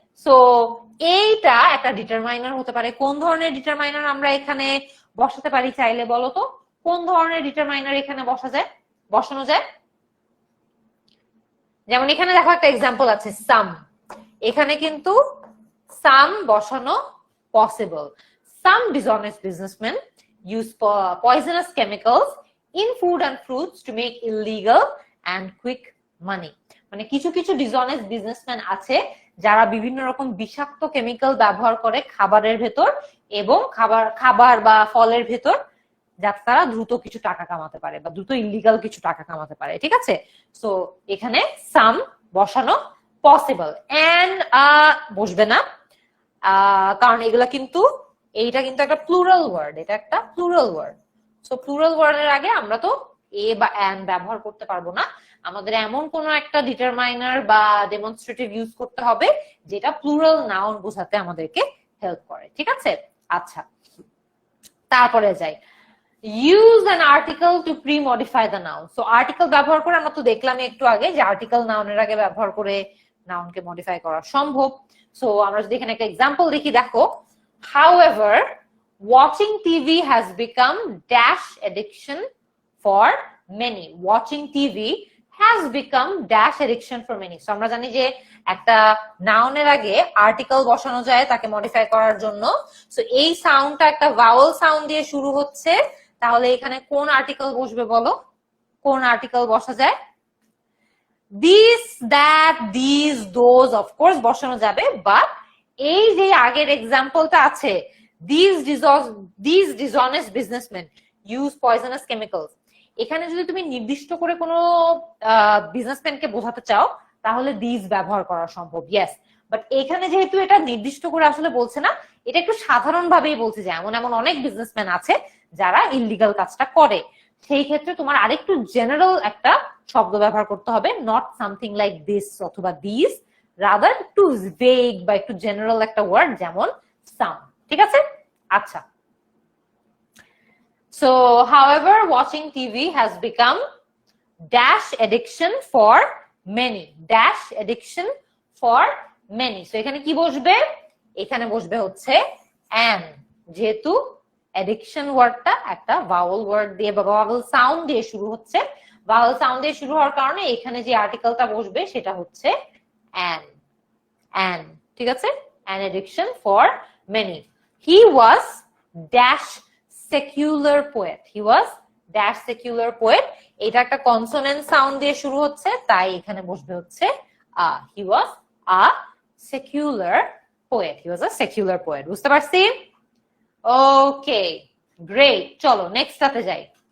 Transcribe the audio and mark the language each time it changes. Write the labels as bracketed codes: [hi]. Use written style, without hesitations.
[bn] So এইটা একটা determiner হতে পারে। কোন ধরনের ডিটারমাইনার আমরা এখানে বসাতে পারি চাইলে বলো তো? কোন ধরনের ডিটারমাইনার এখানে বসানো যায়? যেমন এখানে দেখো একটা এক্সাম্পল আছে, সাম। এখানে কিন্তু সাম বসানো possible. [en] Some dishonest businessmen use poisonous chemicals in food and fruits to make illegal and quick money. [bn] মানে কিছু কিছু ডিসঅনেস্ট বিজনেসম্যান আছে যারা বিভিন্ন রকম বিষাক্ত কেমিক্যাল ব্যবহার করে খাবারের ভেতর এবং খাবার বা ফলের ভেতর, যাতে তারা দ্রুত কিছু টাকা কামাতে পারে বা দ্রুত ইলিগাল কিছু টাকা কামাতে পারে, ঠিক আছে? সো এখানে সাম বসানো পসিবল। এন্ড বসবে না, কারণ এগুলা কিন্তু এইটা কিন্তু একটা প্লুরাল ওয়ার্ড, এটা একটা প্লুরাল ওয়ার্ড। সো প্লুরাল ওয়ার্ডের আগে আমরা তো এ বা অ্যান ব্যবহার করতে পারবো না। আমাদের এমন কোন একটা ডিটারমাইনার বা ডেমনস্ট্রেটিভ ইউজ করতে হবে যেটা প্লুরাল নাউন বোঝাতে আমাদেরকে হেল্প করে, ঠিক আছে? আচ্ছা, তারপরে যাই, [en] Use an article to premodify the noun. [bn] So article ব্যবহার করে আমরা তো দেখলাম একটু আগে যে আর্টিকেল নাউনের আগে ব্যবহার করে নাউনকে মডিফাই করা সম্ভব। সো আমরা যদি এখানে একটা এক্সাম্পল দেখি, দেখো, [en] however watching TV has become dash addiction for many. Watching TV has become dash addiction for many. [bn] So আমরা জানি যে একটা নাউনের আগে আর্টিকেল বসানো যায় তাকে মডিফাই করার জন্য। সো এই সাউন্ডটা একটা ভাওয়েল সাউন্ড দিয়ে শুরু হচ্ছে, তাহলে এখানে কোন আর্টিকেল বসবে বলো? কোন আর্টিকেল বসা যায়? This, that, this, those of course বসানো যাবে, বাট এই যে আগের এক্সাম্পলটা আছে, [en] these dishonest businessmen use poisonous chemicals, [bn] এখানে যদি তুমি নির্দিষ্ট করে কোনো বিজনেসম্যানকে বোঝাতে চাও তাহলে দিস ব্যবহার করা সম্ভব, ইয়েস। বাট এখানে যেহেতু এটা নির্দিষ্ট করে আসলে বলছে না, এটা একটু সাধারণ ভাবেই বলছে যে এমন এমন অনেক বিজনেসম্যান আছে যারা ইললিগাল কাজটা করে। সেই ক্ষেত্রে তোমার আরেকটু জেনারেল একটা শব্দ ব্যবহার করতে হবে, নট সামথিং লাইক দিস অথবা দিস, রাদার একটু ভেগ বা একটু জেনারেল একটা ওয়ার্ড, যেমন সাম, ঠিক আছে? [en] আচ্ছা, so however watching TV has become dash addiction for many. Dash addiction for many. [bn] So এখানে কি বসবে? এখানে বসবে হচ্ছে an, যেহেতু অ্যাডিকশন ওয়ার্ডটা একটা ভাওয়েল ওয়ার্ড দিয়ে বা ভাওয়েল সাউন্ড দিয়ে শুরু হচ্ছে, ভাওয়েল সাউন্ড দিয়ে শুরু হওয়ার কারণে এখানে যে আর্টিকেলটা বসবে সেটা হচ্ছে an, ঠিক আছে? [en] An addiction for many. He was dash secular poet. He was dash secular poet. [bn] এটা একটা কনসোনেন্ট সাউন্ড দিয়ে শুরু হচ্ছে, তাই এখানে বসবে হচ্ছে [en] he was a secular poet. He was a secular poet. [bn] বুঝতে পারছি? ওকে, গ্রেট। চলো নেক্সটটাতে যাই।